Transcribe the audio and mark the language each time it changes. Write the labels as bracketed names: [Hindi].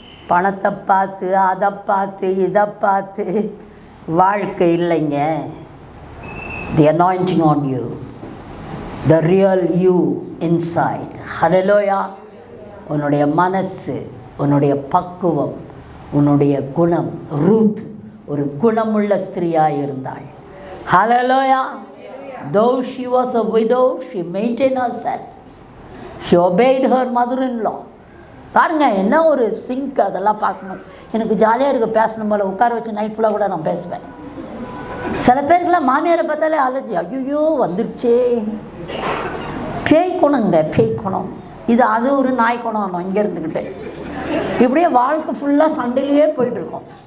[Tamil] பணத்தை பார்த்து அதை பார்த்து இதை பார்த்து வாழ்க்கை இல்லைங்க. [English] The anointing on you, the real you inside. Hallelujah. [Tamil] உன்னுடைய மனசு, உன்னுடைய பக்குவம், உன்னுடைய குணம். ரூத் ஒரு குணமுள்ள ஸ்திரீயாக இருந்தாள். ஹல்லேலூயா. [English] Though she was a widow, she maintained herself. She obeyed her mother-in-law. [Tamil] பாருங்க, என்ன ஒரு சிங்க். அதெல்லாம் பார்க்கணும். எனக்கு ஜாலியாக இருக்குது, பேசணும் போல். உட்கார வச்சு நைட் ஃபுல்லாக கூட நான் பேசுவேன். சில பேருக்குலாம் மாமியாரை பார்த்தாலே அலர்ஜி. ஐயோ வந்துருச்சே. பேய் குணங்க, பேய் குணம். இது அது ஒரு நாய் குணம். இங்கே இருந்துக்கிட்டு இப்படியே வாழ்க்கை ஃபுல்லாக சண்டையிலேயே போயிட்டுருக்கோம்.